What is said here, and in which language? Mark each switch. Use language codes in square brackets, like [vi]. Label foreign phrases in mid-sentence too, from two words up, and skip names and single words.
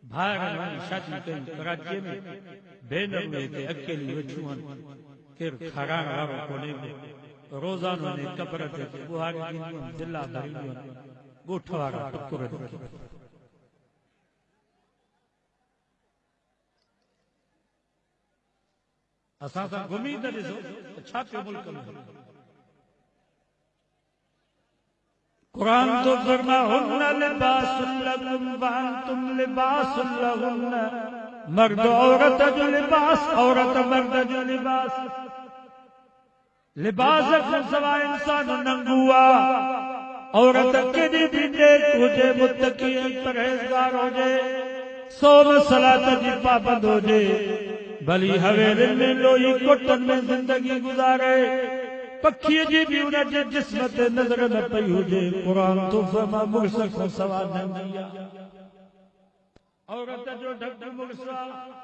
[sd] भाइरनि वञी शादी कई कराचीअ में भेनरूं हिते अकेली वेठियूं आहिनि केरु खाराइण वारो कोन्हे को रोज़ानो हिन कबर ते ॿुहारी ॾींदियूं आहिनि दिला भरींदियूं आहिनि ॻोठ वारा टुकुर ॾिनी असां सां घुमी त ॾिसो छा पियो मुल्क में कुरान तो फरमा [ar] هن لباس لكم وأنتم لباس لهن [sd] मर्द औरत जो लिबास औरत मर्द जो लिबास लिबास खां सवाइ इंसान नंगू आहे औरत केॾी बि नेक हुजे मुत्तकी परहेज़गार हुजे सोम सलात जी पाबंद हुजे भली हवेलियुनि में लोही कोटनि में ज़िंदगी गुज़ारे पखीअ जी बि उन जे जिस्म ते नज़र न पई हुजे क़ुरान तो फरमा मुड़िस खां सवाइ नंगी आहे औरत जो ढक मुड़िस आहे